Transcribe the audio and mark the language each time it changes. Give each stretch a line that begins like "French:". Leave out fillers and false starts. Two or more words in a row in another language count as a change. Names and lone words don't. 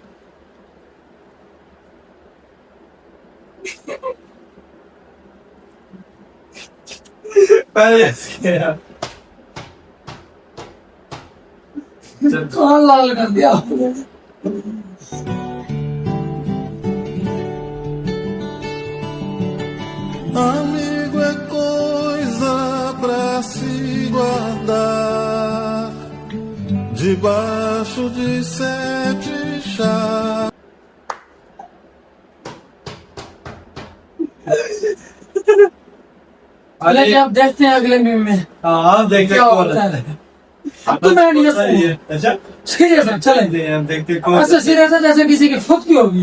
Hindi: पहले कौन लाल कर दिया आपने?
Portuguese: Amigo é coisa pra se guardar debaixo de 7 chaves.
Hindi: चलिए आप देखते हैं अगले मीम में। हाँ देखते हैं कौन है। अब तो मैं नहीं हंसूंगा। अच्छा सीरियस है, चलें हम देखते हैं कौन। ऐसा सीरियस है जैसे किसी की फुटकी होगी।